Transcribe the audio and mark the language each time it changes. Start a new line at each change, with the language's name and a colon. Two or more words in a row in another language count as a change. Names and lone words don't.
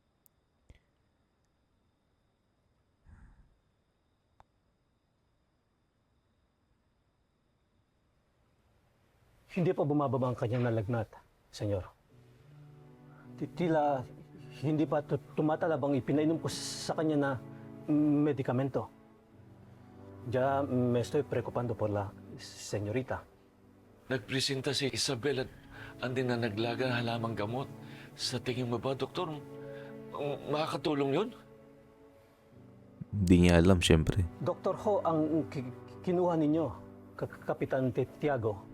Filipino: Hindi pa bumababa ang kanyang nalagnat, senyor. Tila hindi pa tumatalab ang ipinainom ko sa kanya na medikamento.
Spanish: Ya me estoy preocupando por la señorita.
Filipino: Nagpresenta si Isabel at andin na naglaga ng halamang gamot. Sa tingin mo ba, Doktor, makakatulong yun? Hindi niya alam, syempre. Doktor Ho ang kinuha ninyo, Kapitan Tiago.